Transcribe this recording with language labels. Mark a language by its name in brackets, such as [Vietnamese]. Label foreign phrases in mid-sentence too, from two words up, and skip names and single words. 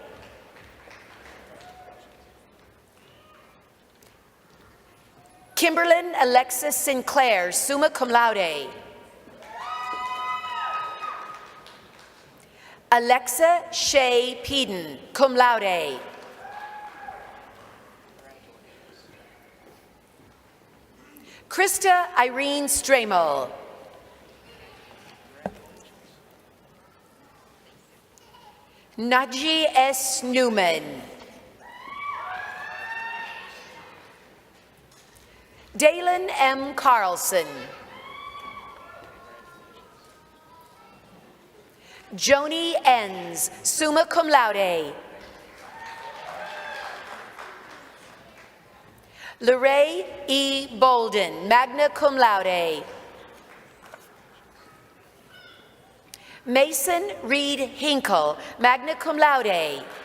[English] Kimberlyn Alexis Sinclair, [Latin] summa cum laude. [English] Alexa Shay Peden, [Latin] cum laude. [English] Krista Irene Stramel. Naji S. Newman. Dalen M. Carlson. Joni Enns, [Latin] summa cum laude. [English] Lorraine E. Bolden, [Latin] magna cum laude. [English] Mason Reed Hinkle, [Latin] magna cum laude.